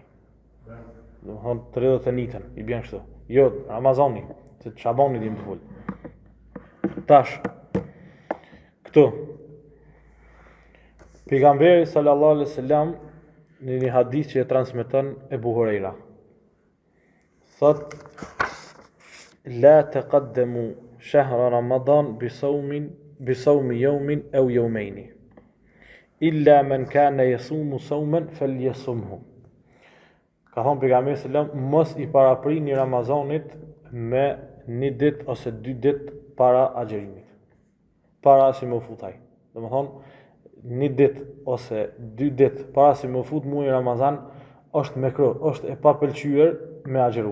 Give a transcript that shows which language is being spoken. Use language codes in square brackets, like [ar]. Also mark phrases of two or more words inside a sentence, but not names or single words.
[sq] Domethënë 31 i bën kështu. Jo, Ramazani, se Shabani dim të fol. Tash këtu pejgamberi [ar] صلى الله عليه وسلم [sq] në një hadith që e transmeton Ebu Huraira thot [ar] لا تقدموا شهر رمضان بصوم يوم أو يومين إلا من كان يصوم صوما فليصمه. [sq] Ka thonë pejgamberi sallam mos i paraprini Ramazanit me një ditë ose 2 ditë para agjërimit. Para si më futaj. Domethënë një ditë ose 2 ditë para si më fut muaji Ramazan është mekruh, është e papëlqyer me agjëru.